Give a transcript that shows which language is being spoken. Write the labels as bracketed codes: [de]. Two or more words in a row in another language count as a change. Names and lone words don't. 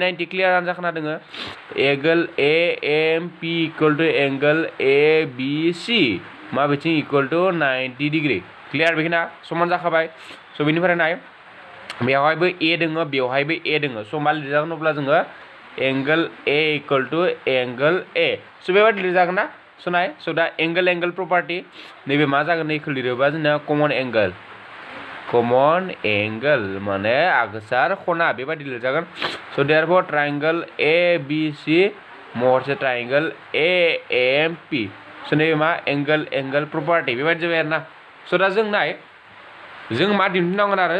[brx] 90 क्लियारानो जाखाना दोङो [en] angle A M P equal to angle A B C [brx] माबेथिं इक्वल टू 90 डिग्री क्लियार बेखिना समान जाखाबाय स' बेनिफ्राय नाय बेवहायबो ए दोङो बेवहायबो ए दोङो स' मा लिरजागोन अब्ला जोङो [en] angle A equal to angle A [brx] स' बेबायदि लिरजागोन ना स' नाय स' दा [en] angle property [brx] नैबे मा जागोन नैखौ लिरोबा जोंना कमन एंगल माने आगोसार खना बेबायदि लिरजागोन स' [en] therefore triangle A B C [brx] महरसे [en] triangle A M P [brx] स' नैबे मा [en] angle property [brx] बेबायदि जाबाय आरो ना स' दा जों नाय जों मा दिन्थिनांगोन आरो